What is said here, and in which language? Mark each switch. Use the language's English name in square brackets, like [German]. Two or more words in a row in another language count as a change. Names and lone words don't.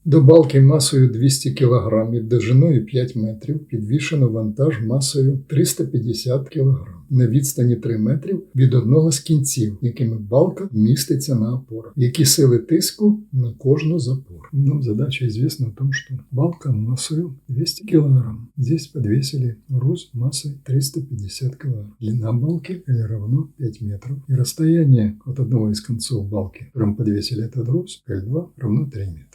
[Ukrainian] До балки масою 200 кг і довжиною 5 метрів підвішено вантаж масою 350 кг на відстані 3 метрів від одного з кінців, якими балка міститься на опорах. Які сили тиску на кожну з опор? [Russian] Нам задача известна о том, что балка массою 200 кг. Здесь подвесили груз массой 350 кг. Длина балки L равно 5 метров. И расстояние от одного из концов балки, которым подвесили этот груз, L2 равно 3 метра.